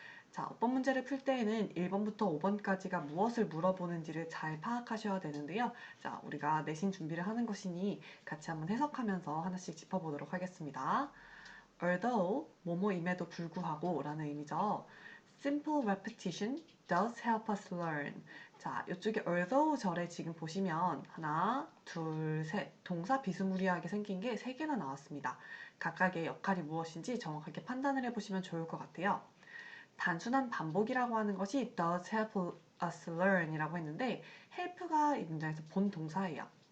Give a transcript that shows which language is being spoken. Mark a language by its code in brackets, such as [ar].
[ko] 자, 어법 문제를 풀 때에는 1번부터 5번까지가 무엇을 물어보는지를 잘 파악하셔야 되는데요. 자, 우리가 내신 준비를 하는 것이니 같이 한번 해석하면서 하나씩 짚어보도록 하겠습니다. although, 뭐뭐임에도 불구하고 라는 의미죠. [en] simple repetition does help us learn. [ko] 자, 이쪽에 although 절에 지금 보시면 하나, 둘, 셋 동사 비스무리하게 생긴 게 3개나 나왔습니다. 각각의 역할이 무엇인지 정확하게 판단을 해보시면 좋을 것 같아요. 단순한 반복이라고 하는 것이 [en] does help us learn [ko] 이라고 했는데 help가 이 문장에서 본 동사예요.